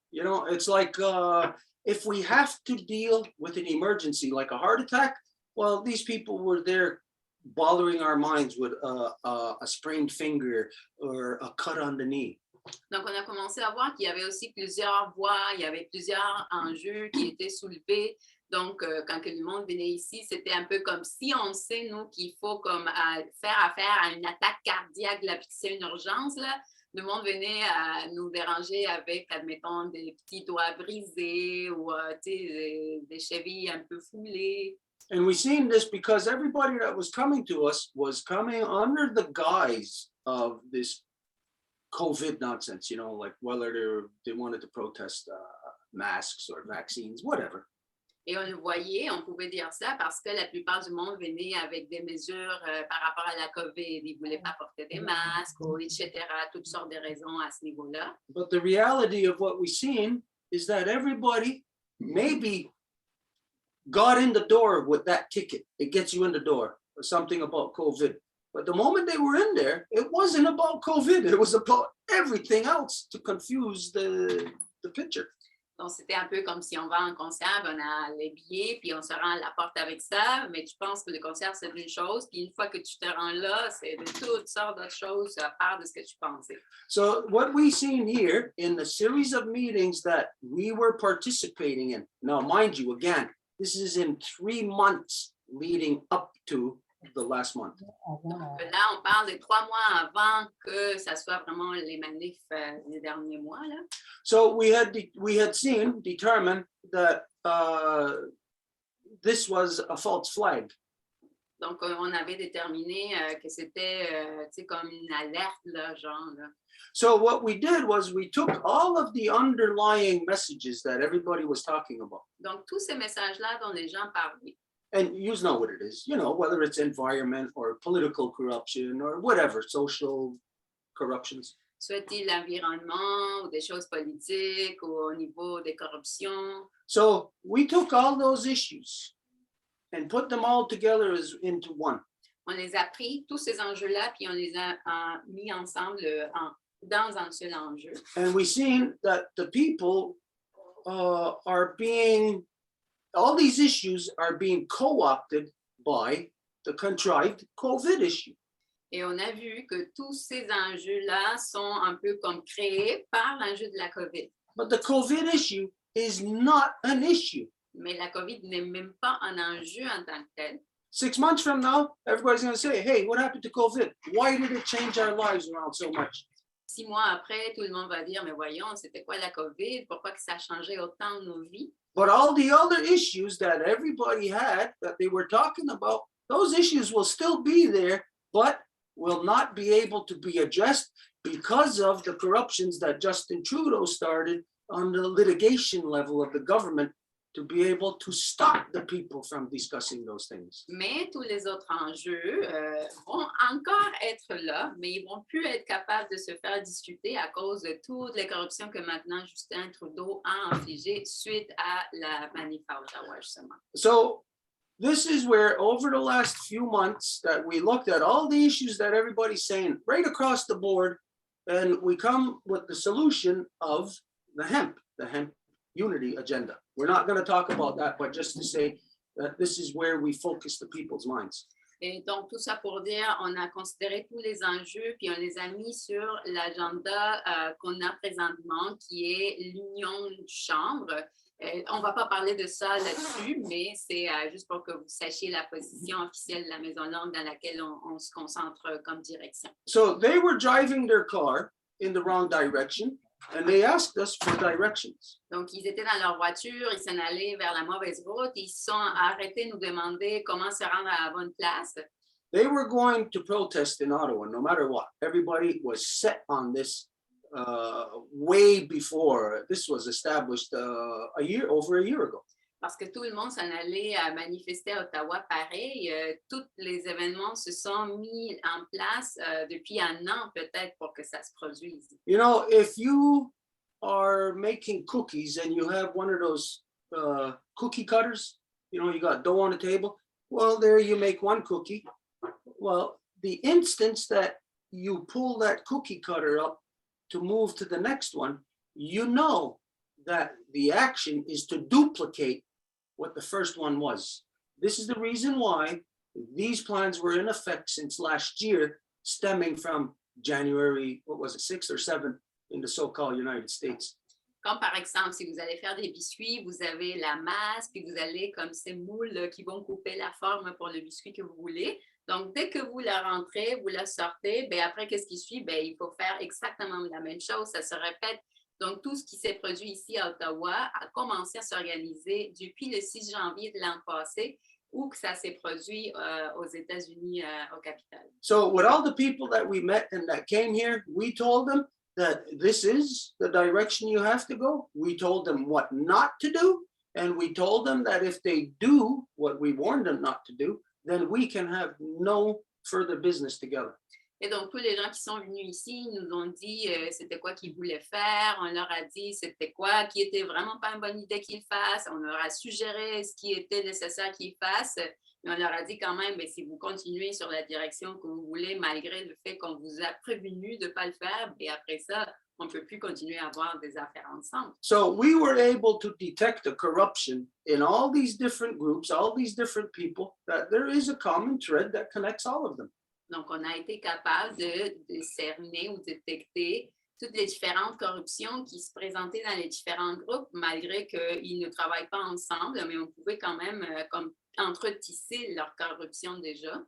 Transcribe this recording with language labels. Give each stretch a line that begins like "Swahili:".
English: You know, it's like if we have to deal with an emergency like a heart attack, well, these people were there bothering our minds with a sprained finger or a cut on the knee.
French: Donc, on a commencé à voir qu'il y avait aussi plusieurs voix, il y avait plusieurs enjeux qui étaient soulevés. Donc, quand que le monde venait ici, c'était un peu comme si on sait, nous, qu'il faut comme faire affaire à une attaque cardiaque, là, puis que c'est une urgence, là. Le monde venait à nous déranger avec, admettons, des petits doigts brisés ou des chevilles un peu foulées.
English: And we seen this because everybody that was coming to us was coming under the guise of this COVID nonsense, you know, like whether they wanted to protest masks or vaccines, whatever.
French: Et on le voyait, on pouvait dire ça parce que la plupart du monde venait avec des mesures par rapport à la COVID. Ils ne voulaient pas porter des masques, ou etc., toutes sortes de raisons à ce niveau-là.
English: But the reality of what we've seen is that everybody maybe got in the door with that ticket. It gets you in the door or something about COVID. But the moment they were in there, it wasn't about COVID. It was about everything else to confuse the picture.
French: Donc, c'était un peu comme si on va à un concert, on a les billets, puis on se rend à la porte avec ça, mais tu penses que le concert, c'est une chose, puis une fois que tu te rends là, c'est de toutes sortes d'autres choses à part de ce que tu pensais.
English: So what we've seen here in the series of meetings that we were participating in, now mind you, again, this is in 3 months leading up to the last month.
French: Donc là, on parle de 3 mois avant que ça soit vraiment les manifs des derniers mois, là.
English: So we had determined that this was a false flag.
French: Donc, on avait déterminé que c'était comme une alerte, là, genre. Là.
English: So what we did was we took all of the underlying messages that everybody was talking about.
French: Donc, tous ces messages-là dont les gens parlaient.
English: And you know what it is, you know, whether it's environment or political corruption or whatever, social corruptions.
French: Soit-il l'environnement ou des choses politiques ou au niveau des corruptions.
English: So we took all those issues and put them all together into one.
French: On les a pris, tous ces enjeux-là, puis on les a mis ensemble dans un seul enjeu.
English: And we've seen that the people are being, all these issues are being co-opted by the contrived COVID issue.
French: Et on a vu que tous ces enjeux-là sont un peu comme créés par l'enjeu de la COVID.
English: But the COVID issue is not an issue.
French: Mais la COVID n'est même pas un enjeu en tant que tel.
English: 6 months from now, everybody's going to say, hey, what happened to COVID? Why did it change our lives around so much?
French: 6 mois après, tout le monde va dire, mais voyons, c'était quoi la COVID? Pourquoi que ça a changé autant nos vies?
English: But all the other issues that everybody had, that they were talking about, those issues will still be there, but will not be able to be addressed because of the corruptions that Justin Trudeau started on the litigation level of the government to be able to stop the people from discussing those things.
French: Mais tous les autres enjeux vont encore être là, mais ils vont plus être capables de se faire discuter à cause de toutes les corruptions que maintenant Justin Trudeau a infligées suite à la manif à Ottawa, justement.
English: So this is where over the last few months that we looked at all the issues that everybody's saying right across the board, and we come with the solution of the hemp unity agenda. We're not going to talk about that, but just to say that this is where we focus the people's minds.
French: Et donc, tout ça pour dire, on a considéré tous les enjeux, puis on les a mis sur l'agenda qu'on a présentement, qui est l'union du chambre. On ne va pas parler de ça là-dessus, mais c'est juste pour que vous sachiez la position officielle de la Maison Longue dans laquelle on se concentre comme direction.
English: So they were driving their car in the wrong direction, and they asked us for directions.
French: Donc, ils étaient dans leur voiture, ils s'en allaient vers la mauvaise route, ils se sont arrêtés de nous demander comment se rendre à la bonne place.
English: They were going to protest in Ottawa, no matter what. Everybody was set on this way before this was established over a year ago.
French: Parce que tout le monde s'en allait à manifester à Ottawa pareil. Tous les événements se sont mis en place depuis un an peut-être pour que ça se produise.
English: You know, if you are making cookies and you have one of those cookie cutters, you know, you got dough on the table. Well, there you make one cookie. Well, the instance that you pull that cookie cutter up to move to the next one, you know that the action is to duplicate what the first one was. This is the reason why these plans were in effect since last year, stemming from January, what was it, 6th or 7th in the so-called United States.
French: Comme par exemple, si vous allez faire des biscuits, vous avez la masse, puis vous allez comme ces moules qui vont couper la forme pour le biscuit que vous voulez. Donc, dès que vous la rentrez, vous la sortez, bien après, qu'est-ce qui suit? Bien, il faut faire exactement la même chose, ça se répète. Donc, tout ce qui s'est produit ici à Ottawa a commencé à s'organiser depuis le 6 janvier de l'an passé, où que ça s'est produit aux États-Unis, au Capitole.
English: So with all the people that we met and that came here, we told them that this is the direction you have to go. We told them what not to do. And we told them that if they do what we warned them not to do, then we can have no further business together.
French: Et donc, tous les gens qui sont venus ici nous ont dit c'était quoi qu'ils voulaient faire. On leur a dit c'était quoi qui était vraiment pas une bonne idée qu'ils fassent. On leur a suggéré ce qui était nécessaire qu'ils fassent. Mais on leur a dit quand même, si vous continuez sur la direction que vous voulez, malgré le fait qu'on vous a prévenu de ne pas le faire, et après ça, on ne peut plus continuer à avoir des affaires ensemble.
English: So we were able to detect the corruption in all these different groups, all these different people, that there is a common thread that connects all of them.
French: Donc, on a été capable de cerner ou détecter toutes les différentes corruptions qui se présentaient dans les différents groupes, malgré qu'ils ne travaillent pas ensemble, mais on pouvait quand même comme entretisser leur corruption déjà.